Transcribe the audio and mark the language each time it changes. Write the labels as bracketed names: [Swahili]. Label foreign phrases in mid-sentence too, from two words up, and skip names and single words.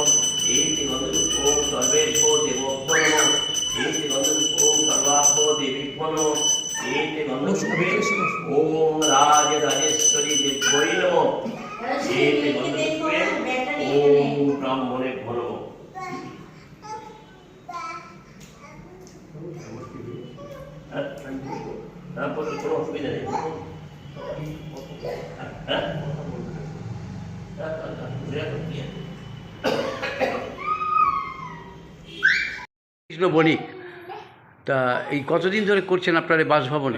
[Sanskrit] एते गन्धपुष्पों सर्वेभ्यो देवेभ्यो नमः। एते गन्धपुष्पों सर्वाभ्यो देवीभ्यो नमः। एते गन्धपुष्पे ओम राजराजेश्वरी देवै नमः। एते गन्धपुष्पे ओम ब्राह्मणेभ्यो नमः। [Bangla] কোনো অসুবিধা নেই। কৃষ্ণ বণিক, তা এই কতদিন ধরে করছেন আপনার এই বাসভবনে?